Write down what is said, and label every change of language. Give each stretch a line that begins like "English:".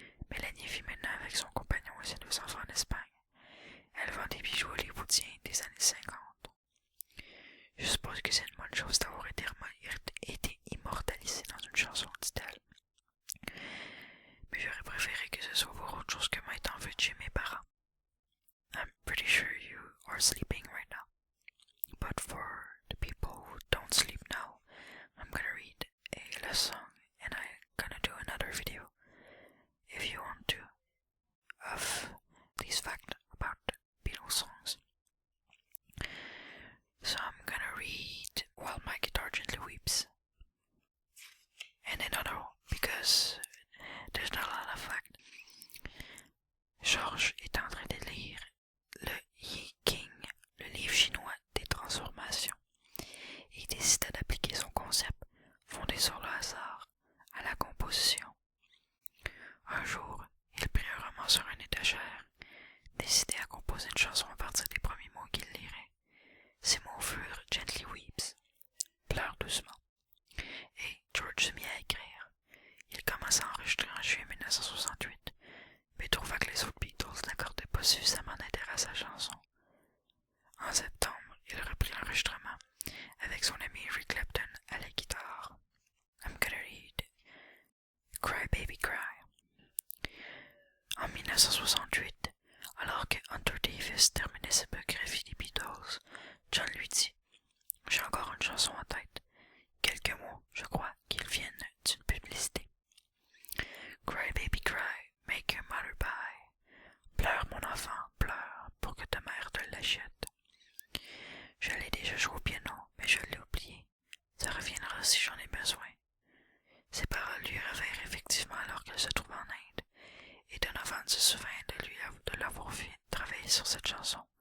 French: Mélanie vit maintenant avec son compagnon et ses 2 enfants en Espagne. Elle vend des bijoux hollywoodiens des années 50. Je suppose que c'est une bonne chose d'avoir été immortalisée dans une chanson, dit-elle. Mais j'aurais préféré que ce soit pour autre chose que m'être en vue de chez mes parents.
English: I'm pretty sure you are sleeping right now. But for the people who don't sleep now, I'm gonna read a song and I'm gonna do another video if you want to of these facts about Beatles songs. So I'm gonna read While My Guitar Gently Weeps. And another because there's not a lot of facts.
French: George est en train de lire le Yi King, le livre chinois des transformations, et il décida d'appliquer son concept, fondé sur le hasard, à la composition. Un jour, il prit un roman sur une étagère, décidé à composer une chanson à partir des premiers mots qu'il lirait. Ces mots furent Gently Weeps, pleure doucement, et George se mit à écrire. Il commença à enregistrer en juillet 1968, mais trouva que les autres Beatles n'accordaient pas suffisamment d'intérêt à sa chanson. En septembre, il reprit l'enregistrement avec son ami Eric Clapton à la guitare.
English: I'm gonna read Cry Baby Cry.
French: En 1968, alors que Hunter Davis terminait sa biographie des Beatles, John lui dit « J'ai encore une chanson en tête. Quelques mots, je crois, qu'ils viennent d'une publicité.
English: Cry baby cry, make your mother buy.
French: Pleure mon enfant, pleure pour que ta mère te l'achète. Je l'ai déjà joué au piano, mais je l'ai oublié. Ça reviendra si j'en ai besoin. » Ces paroles lui revinrent effectivement alors qu'elle se trouvait en Inde. se souvient de l'avoir vu travailler sur cette chanson.